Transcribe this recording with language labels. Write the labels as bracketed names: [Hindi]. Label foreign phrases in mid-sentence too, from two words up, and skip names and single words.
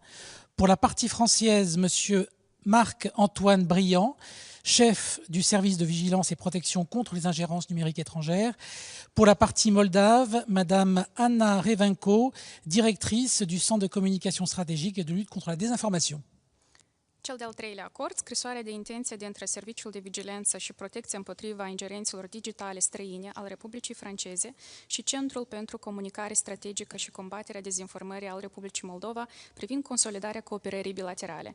[French] Pour la partie française, M. Marc-Antoine Briand, chef du service de vigilance et protection contre les ingérences numériques étrangères. Pour la partie moldave, Madame Anna Revenko, directrice du Centre de communication stratégique et de lutte contre la désinformation. [Romanian] Cel de-al treilea acord, scrisoarea de intenție dintre Serviciul de Vigilență și Protecție împotriva ingerențelor digitale străine al Republicii Franceze și Centrul pentru Comunicare Strategică și Combaterea Dezinformării al Republicii Moldova privind consolidarea cooperării bilaterale.